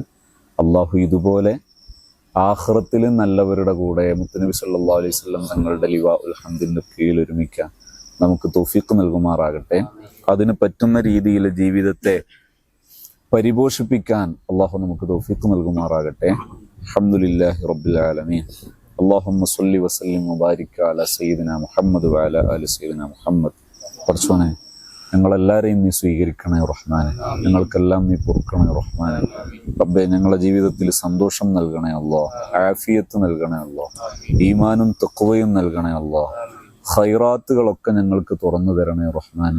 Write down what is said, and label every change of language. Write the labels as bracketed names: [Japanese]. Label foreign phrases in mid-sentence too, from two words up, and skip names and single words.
[Malayalam] അള്ളാഹു ഇതുപോലെ ആഖിറത്തിൽ നല്ലവരുടെ കൂടെ മുത്തുനബി [Arabic] صلى الله عليه وسلم [Malayalam] തങ്ങളുടെ [Arabic] لواء الحمد [Malayalam] കീഴിൽ ഒരുമിക്കാൻ നമുക്ക് തൗഫീഖ് നൽകുമാറാകട്ടെ. അതിന് പറ്റുന്ന രീതിയിൽ ജീവിതത്തെ പരിപോഷിപ്പിക്കാൻ അള്ളാഹു നമുക്ക് തൗഫീഖ് നൽകുമാറാകട്ടെ. [Arabic] الحمد لله رب العالمين. اللهم صل وسلم وبارك على سيدنا محمد وعلى آل سيدنا محمد. [Malayalam] പടച്ചോനെ, ഞങ്ങളെല്ലാവരെയും നീ സ്വീകരിക്കണേ റഹ്മാനെ. ഞങ്ങൾക്കെല്ലാം നീ പൊറുക്കണേ റഹ്മാനെ. റബ്ബേ, ഞങ്ങളുടെ ജീവിതത്തിൽ സന്തോഷം നൽകണേ അല്ലാ, ആഫിയത്ത് നൽകണേ അല്ലാ, ഈമാനും തഖ്വയും നൽകണേ അല്ലാ. ഖൈറാത്തുകളൊക്കെ ഞങ്ങൾക്ക് തുറന്നു തരണേ റഹ്മാനെ.